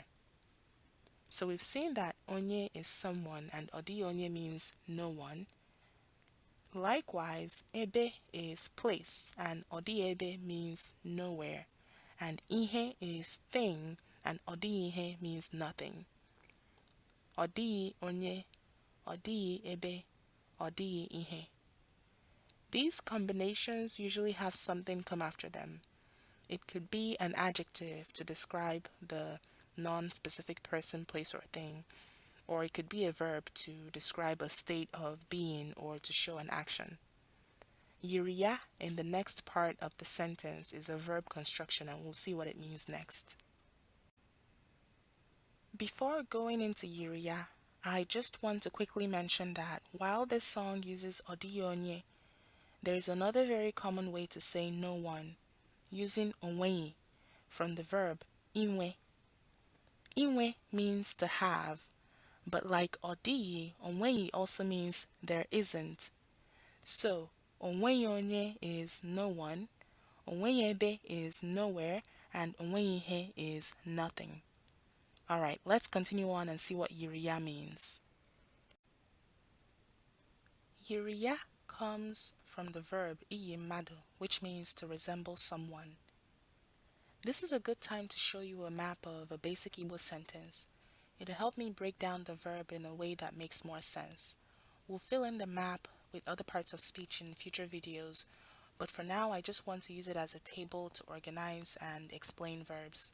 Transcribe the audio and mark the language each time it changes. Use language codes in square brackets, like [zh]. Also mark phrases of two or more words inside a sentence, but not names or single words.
[en] So we've seen that onye is someone and [ig] Ọdi onye [en] means no one. Likewise, ebe is place and [ig] Ọdi ebe [en] means nowhere. And ihe is thing and [ig] Ọdi ihe [en] means nothing. [ig] Ọdi onye, Ọdi ebe, Ọdi ihe. [en] These combinations usually have something come after them. It could be an adjective to describe the non-specific person, place, or thing, or it could be a verb to describe a state of being or to show an action. [ig] Yiri ya [en] in the next part of the sentence is a verb construction, and we'll see what it means next. Before going into [ig] Yiri ya, [en] I just want to quickly mention that while this song uses [ig] Ọdi onye, [en] there is another very common way to say no one, using onwe from the verb inwe. Inwe means to have, but like Ọdi, onwe also means there isn't. So, [ig] onwe onye [en] is no one, [ig] onwe ebe [en] is nowhere, and [ig] onwe ihe [en] is nothing. Alright, let's continue on and see what [ig] Yiri ya [en] means. [ig] Yiri ya [en] comes from the verb [ig] iyi mmadụ, [en] which means to resemble someone. This is a good time to show you a map of a basic Igbo sentence. It'll help me break down the verb in a way that makes more sense. We'll fill in the map with other parts of speech in future videos, but for now I just want to use it as a table to organize and explain verbs.